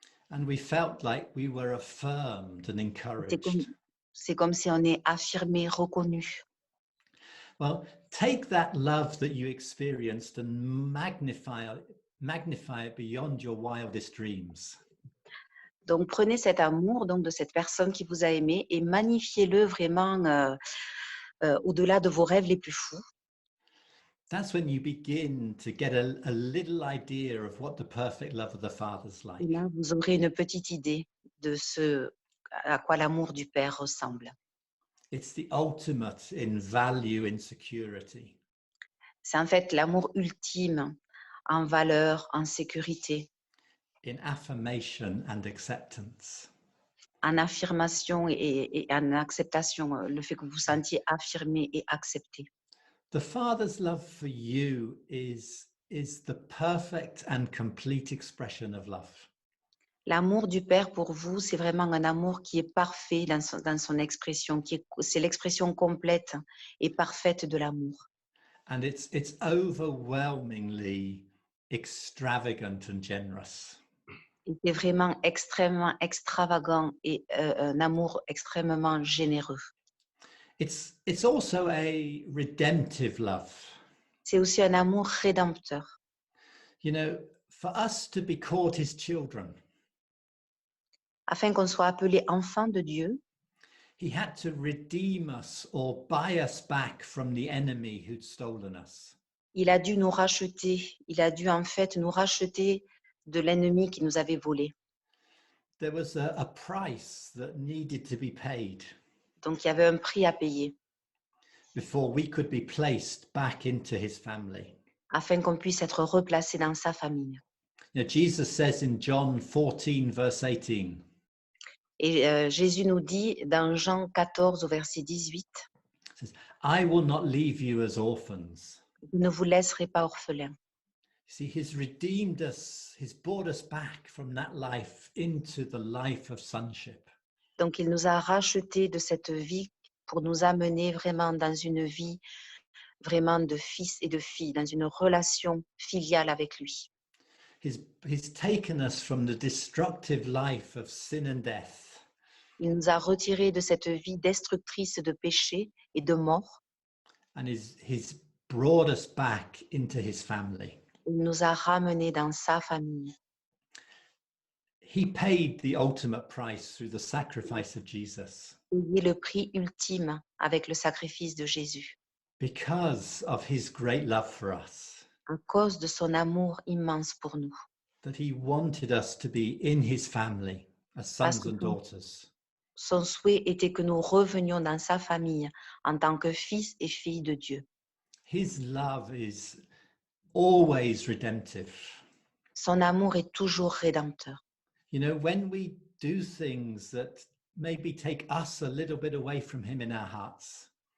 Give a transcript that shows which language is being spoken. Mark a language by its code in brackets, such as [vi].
[en] And we felt like we were affirmed and encouraged. [fr] C'est comme si on est affirmé, reconnu. [en] Well, take that love that you experienced and magnify it beyond your wildest dreams. [fr] Donc, prenez cet amour donc, de cette personne qui vous a aimé et magnifiez-le vraiment au-delà de vos rêves les plus fous. [en] That's when you begin to get a little idea of what the perfect love of the Father's like. [fr] Et là, vous aurez une petite idée de ce à quoi l'amour du Père ressemble. [en] It's the ultimate in value, in security. [fr] C'est en fait l'amour ultime en valeur, en sécurité, [en] In affirmation and acceptance. [fr] en affirmation et en acceptation, le fait que vous vous sentiez affirmé et accepté. [en] The Father's love for you is the perfect and complete expression of love. [fr] L'amour du Père pour vous, c'est vraiment un amour qui est parfait dans son expression, c'est l'expression complète et parfaite de l'amour. [en] And it's overwhelmingly extravagant and generous. [fr] Et c'est vraiment extrêmement extravagant et un amour extrêmement généreux. [en] It's also a redemptive love. [fr] C'est aussi un amour rédempteur. [en] You know, for us to be called his children, [fr] afin qu'on soit appelé enfant de Dieu, [en] he had to redeem us or buy us back from the enemy who'd stolen us. [fr] il a dû nous racheter, il a dû en fait nous racheter de l'ennemi qui nous avait volés. [en] There was a price that needed to be paid [fr] Donc il y avait un prix à payer [en] before we could be placed back into his family. [fr] afin qu'on puisse être replacé dans sa famille. [en] You know, Jesus says in John 14, verse 18, [fr] Et Jésus nous dit dans Jean 14 au verset 18, [en] It says, I will not leave you as orphans. [fr] « Je ne vous laisserai pas orphelins. » [en] See, he's redeemed us, he's brought us back from that life into the life of sonship. [fr] Donc, il nous a rachetés de cette vie pour nous amener vraiment dans une vie vraiment de fils et de filles, dans une relation filiale avec lui. [en] He's taken us from the destructive life of sin and death. [fr] Il nous a retirés de cette vie destructrice de péché et de mort. [en] And he's brought us back into his family. [fr] Il nous a ramenés dans sa famille. [en] He paid the ultimate price through the sacrifice of Jesus [fr] Payer le prix ultime avec le sacrifice de Jésus, [en] because of his great love for us, [fr] à cause de son amour immense pour nous. [en] that he wanted us to be in his family as [fr] Parce [en] sons [fr] que [en] and daughters. [fr] son souhait était que nous revenions dans sa famille en tant que fils et filles de Dieu. [en] His love is always redemptive. [fr] Son amour est toujours rédempteur. [en] You know, when we do things that maybe take us a little bit away from him in our hearts,